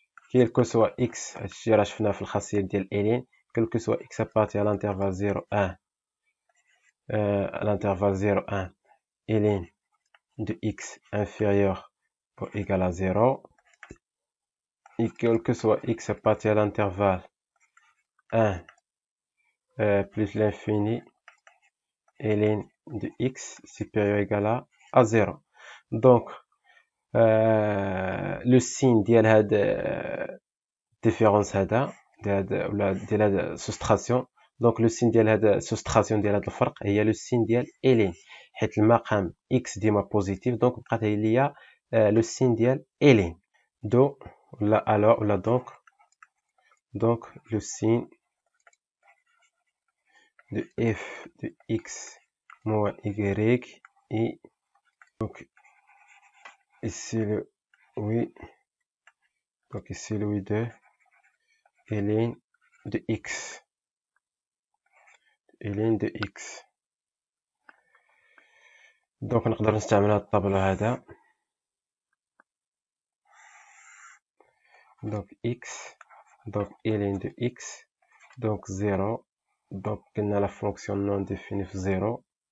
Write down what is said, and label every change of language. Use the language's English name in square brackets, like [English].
[French] quel que soit x [Arabic] هادشي راه شفناه في الخاصية ديال [French] ln quel que soit x appartient à l'intervalle 0 1 à l'intervalle 0 1 ln de x inférieur ou égal à 0 et quel que soit x appartient à l'intervalle 1 plus l'infini ln de x supérieur ou égal à 0. Donc le signe [Arabic] ديال هاد الديفيرونس هذا ولا ديال هاد السوستراسيون. دونك لو سين ديال هاد السوستراسيون ديال هاد الفرق هي لو سين ديال الين، حيت المقام اكس ديما بوزيتيف، دونك بقات هي ليا لو سين ديال الين دو ولا الو ولا دونك لو سين [French] de f de x moins y et donc ici le oui, donc ici le oui de ln de x, ln de x. [Arabic] دونك نقدر نستعمل هذا الطابلو هذا. [French] دونك x دونك ln de x دونك 0. [Arabic] دونك قلنا لا فونكسيون نون ديفيني في 0.